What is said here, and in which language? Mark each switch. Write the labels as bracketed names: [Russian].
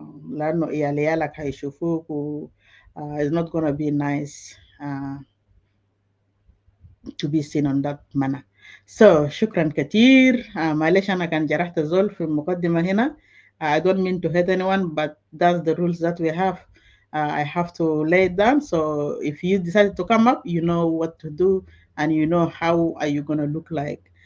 [Arabic] لأنه عيالك هيشوفوك [English] it's not going to be nice to be seen on that manner. [Arabic] So شكرا كتير. معلش أنا كان جرحت زول في المقدمة هنا. [English] I don't mean to hurt anyone, but that's the rules that we have. I have to lay it down. So if you decided to come up, you know what to do and you know how are you going to look like.